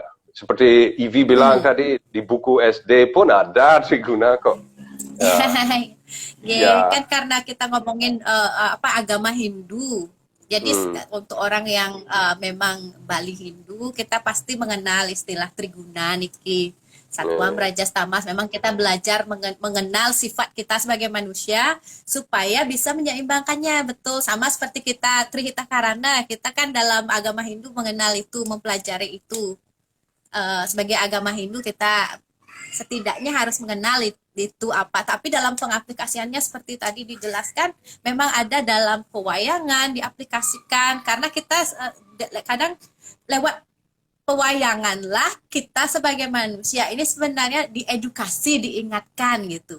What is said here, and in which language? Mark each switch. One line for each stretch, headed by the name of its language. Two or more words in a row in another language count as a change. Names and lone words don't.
Indonesian: Seperti Ivi bilang tadi di buku SD pun ada triguna kok. Kan karena kita ngomongin agama Hindu. Jadi untuk orang yang memang Bali Hindu, kita pasti mengenal istilah triguna niki. Satwam Rajas Tamas, memang kita belajar mengenal sifat kita sebagai manusia supaya bisa menyeimbangkannya, betul. Sama seperti kita Trihita Karana, kita kan dalam agama Hindu mengenal itu, mempelajari itu. Sebagai agama Hindu kita setidaknya harus mengenal itu apa, tapi dalam pengaplikasiannya seperti tadi dijelaskan memang ada dalam pewayangan diaplikasikan, karena kita kadang lewat pewayangan lah kita sebagai manusia ini sebenarnya diedukasi, diingatkan gitu.